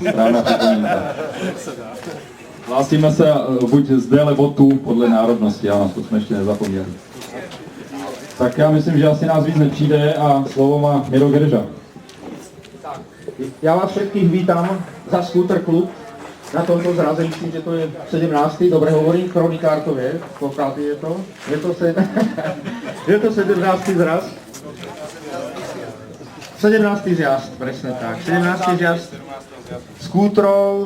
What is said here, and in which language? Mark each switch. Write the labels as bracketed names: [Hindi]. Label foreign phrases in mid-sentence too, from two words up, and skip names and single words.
[Czech] Správná připomínka. Hlásíme se buď zde, nebo tu, podle národnosti, ano, to jsme ještě nezapomněli. Tak já myslím, že asi nás víc nepřijde a slovo má Miro Gerža. [Slovak] Já vás všetkých vítám za Scooter Klub na tomto zraze, myslím, že to je 17. Dobre hovorím, kronikár to vie, koľkátý je to? Je to 17. zraz. 17. zjazd, presne tak. 17. zjazd skútrov.